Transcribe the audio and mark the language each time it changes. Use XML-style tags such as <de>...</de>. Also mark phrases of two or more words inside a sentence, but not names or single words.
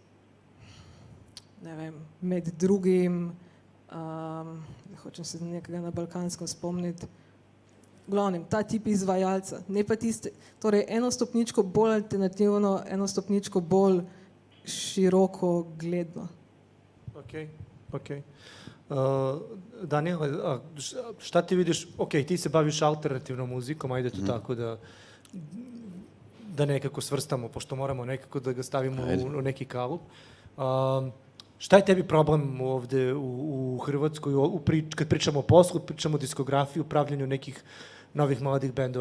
<sl>ne vem, med drugim, hočem se nekega na balkanskem spomniti, glavnem, ta tip izvajalca, ne pa tiste, torej eno stopničko bolj alternativno, eno stopničko bolj široko gledno.</sl> <sr>Ok. Daniel, šta ti vidiš, ti se baviš alternativnom muzikom, ajde to tako da nekako svrstamo, pošto moramo nekako da ga stavimo u neki kalup. Šta je tebi problem ovde u Hrvatskoj, kad pričamo o poslu, pričamo o diskografiji, pravljenju nekih novih mladih bendova?</sr>